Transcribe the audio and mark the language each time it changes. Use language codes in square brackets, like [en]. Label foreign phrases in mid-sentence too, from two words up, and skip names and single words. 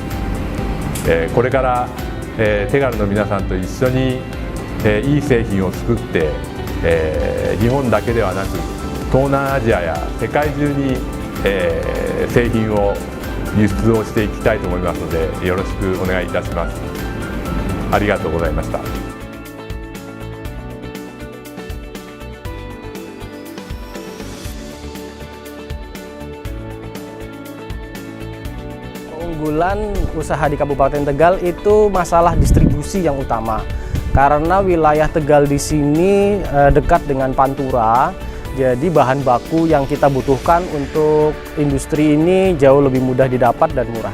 [ja] これから、テガルの皆さんと一緒に、いい製品を作って、日本だけではなく東南アジアや世界中に、製品を輸出をしていきたいと思いますのでよろしくお願いいたします。ありがとうございました。 [id] Keunggulan usaha di Kabupaten Tegal itu masalah distribusi yang utama. Karena wilayah Tegal di sini dekat dengan Pantura, jadi bahan baku yang kita butuhkan untuk industri ini jauh lebih mudah didapat dan murah.